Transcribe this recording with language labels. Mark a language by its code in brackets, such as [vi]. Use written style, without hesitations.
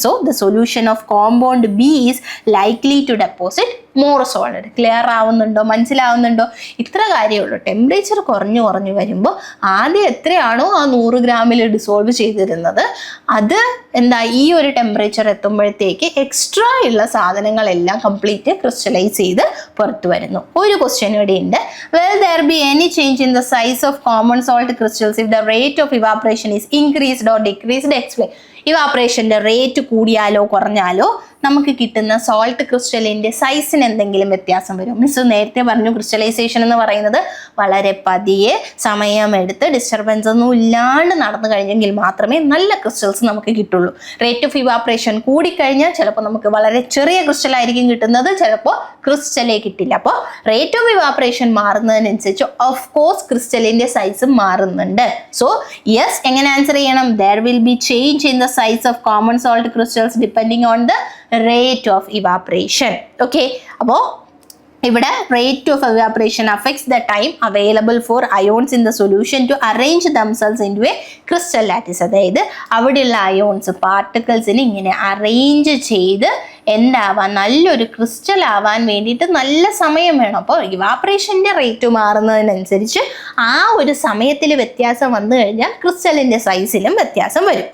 [en] So the solution of compound B is likely to deposit more solid. [ml] Clear ആവുന്നുണ്ടോ? മനസ്സിലാവുന്നുണ്ടോ? ഇത്ര കാര്യമുള്ളൂ. Temperature കുറഞ്ഞു വരുമ്പോൾ ആദ്യം എത്രയാണോ ആ 100 ഗ്രാമിൽ ഡിസോൾവ് ചെയ്തിരുന്നത് അത് എന്താ ഈ ഒരു ടെമ്പറേച്ചർ എത്തുമ്പോഴത്തേക്ക് എക്സ്ട്രാ ഉള്ള സാധനങ്ങളെല്ലാം കംപ്ലീറ്റ് ക്രിസ്റ്റലൈസ് ചെയ്ത് പുറത്തു വരുന്നു. ഒരു ക്വസ്റ്റ്യൻ ഇവിടെ ഉണ്ട്. [en] Will there be any change in the size of common salt crystals if the rate of evaporation is increased or decreased? Explain. [ml] ഇവാപറേഷൻ്റെ rate കൂടിയാലോ കുറഞ്ഞാലോ നമുക്ക് കിട്ടുന്ന സോൾട്ട് ക്രിസ്റ്റലിൻ്റെ സൈസിന് എന്തെങ്കിലും വ്യത്യാസം വരും? മിസ് നേരത്തെ പറഞ്ഞു ക്രിസ്റ്റലൈസേഷൻ എന്ന് പറയുന്നത് വളരെ പതിയെ സമയമെടുത്ത് ഡിസ്റ്റർബൻസ് ഒന്നും ഇല്ലാണ്ട് നടന്നു കഴിഞ്ഞെങ്കിൽ മാത്രമേ നല്ല ക്രിസ്റ്റൽസ് നമുക്ക് കിട്ടുള്ളൂ. റേറ്റ് ഓഫ് ഇവാപറേഷൻ കൂടിക്കഴിഞ്ഞാൽ ചിലപ്പോൾ നമുക്ക് വളരെ ചെറിയ ക്രിസ്റ്റലായിരിക്കും കിട്ടുന്നത്, ചിലപ്പോൾ ക്രിസ്റ്റലേ കിട്ടില്ല. അപ്പോൾ റേറ്റ് ഓഫ് ഇവാപറേഷൻ മാറുന്നതിനനുസരിച്ച് ഓഫ് കോഴ്സ് ക്രിസ്റ്റലിൻ്റെ സൈസും മാറുന്നുണ്ട്. സോ യെസ്, എങ്ങനെ ആൻസർ ചെയ്യണം? [en] There will be change in the size of common salt crystals depending on the rate of evaporation. Okay, [ml] അപ്പോൾ ഇവിടെ [en] rate of evaporation affects the time available for ions in the solution to arrange themselves into a crystal lattice. [ml] അതായത് അവിടെയുള്ള ions പാർട്ടിക്കിൾസിന് ഇങ്ങനെ arrange ചെയ്ത് എന്താവാൻ നല്ലൊരു crystal ആവാൻ വേണ്ടിയിട്ട് നല്ല സമയം വേണം. അപ്പോൾ ഇവാപറേഷൻ്റെ റേറ്റ് മാറുന്നതിനനുസരിച്ച് ആ ഒരു സമയത്തിൽ വ്യത്യാസം വന്നു കഴിഞ്ഞാൽ ക്രിസ്റ്റലിൻ്റെ സൈസിലും വ്യത്യാസം വരും.